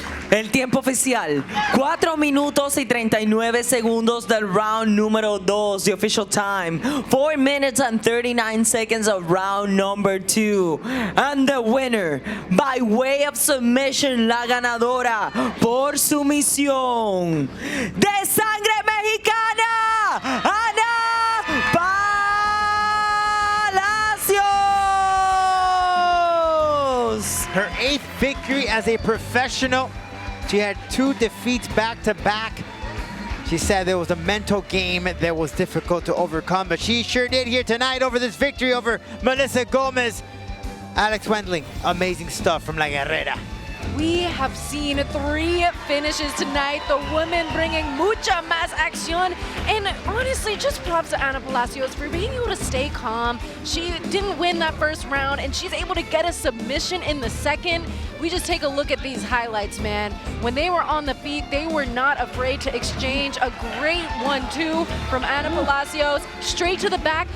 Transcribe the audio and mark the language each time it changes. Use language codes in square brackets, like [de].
[es] El tiempo oficial, 4 minutos y 39 segundos del round número 2. [en] The official time, 4 minutes and 39 seconds of round number 2. And the winner, by way of submission, [es] la ganadora por sumisión, de sangre mexicana, [en] Ana Palacios. Her 8th victory as a professional. She had 2 defeats back-to-back. She said there was a mental game that was difficult to overcome, but she sure did here tonight over this victory over Melissa Gomez. Alex Wendling, amazing stuff from La Guerrera. We have seen 3 finishes tonight. The women bringing [es] mucha más acción. [en] And honestly, just props to Ana Palacios for being able to stay calm. She didn't win that first round, and she's able to get a submission in the second. We just take a look at these highlights, man. When they were on the feet, they were not afraid to exchange. A great 1-2 from Ana Palacios. Straight to the back.